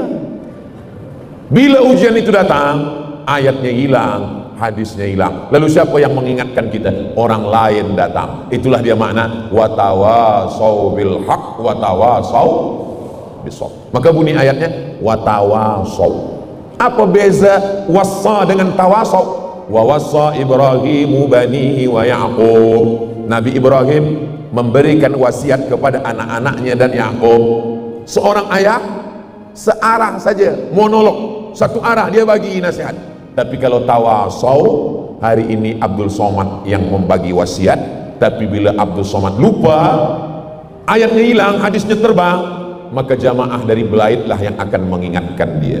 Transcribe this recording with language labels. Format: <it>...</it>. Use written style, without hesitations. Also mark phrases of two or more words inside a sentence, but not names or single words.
<ms>Bila ujian itu datang, ayatnya hilang, hadisnya hilang. Lalu siapa yang mengingatkan kita? Orang lain datang. Itulah dia makna</ms> <ar>وتواصوا بالحق وتواصوا بالصبر.</ar> <ms>Maka bunyi ayatnya watawasau. Apa beza wassa dengan tawasau?</ms> <ar>ووصى إبراهيم بنيه ويعقوب.</ar> <ms>Nabi Ibrahim memberikan wasiat kepada anak-anaknya dan Ya'qub. Seorang ayah searah saja, monolog, satu arah dia bagi nasihat. Tapi kalau tawasau, hari ini Abdul Somad yang membagi wasiat, tapi bila Abdul Somad lupa, ayatnya hilang, hadisnya terbang, maka jamaah dari Belait lah yang akan mengingatkan dia.</ms>